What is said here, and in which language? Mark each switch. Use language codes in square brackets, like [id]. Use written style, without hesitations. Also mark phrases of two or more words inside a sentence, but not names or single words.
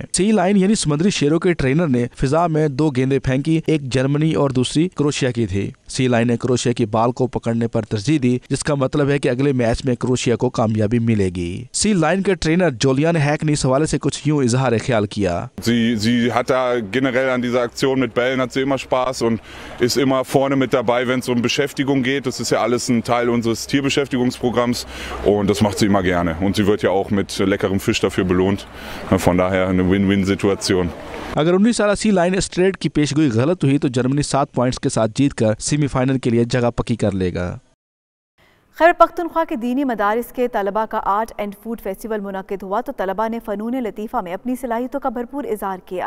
[en] sea lion [ur] یعنی سمندری شیروں کے ٹرینر نے فضا میں 2 گیندیں پھینکی، ایک جرمنی اور دوسری کروشیا کی تھی. [en] sea lion [ur] نے کروشیا کی بال کو پکڑنے پر ترجیح دی، جس کا مطلب ہے کہ اگلے میچ میں کروشیا کو کامیابی ملے گی. [en] sea lion [ur] کے ٹرینر جولیان ہیک نے اس حوالے سے کچھ یوں اظہار خیال کیا. [de] Sie hat da generell an dieser Aktion mit Bällen hat sie immer Spaß und ist immer vorne mit dabei, wenn es um Beschäftigung geht. Das ist ja alles ein Teil unseres Tierbeschäftigungsprogramms und das macht sie immer gerne. Und sie wird ja auch mit leckerem Fisch dafür belohnt. Von daher eine Win-Win-Situation. [ur] اگر 19 سال [en] sea lion straight [ur] کی پیشگوئی غلط ہوئی تو جرمنی 7 پوائنٹس کے ساتھ جیت کر سیمی فائنل کے لیے جگہ پکی کر لے گا. خیبر پختونخوا کے دینی مدارس کے طلبہ کا [en] art and food festival [ur] منعقد ہوا تو طلبہ نے فنون لطیفہ میں اپنی صلاحیتوں کا بھرپور اظہار کیا.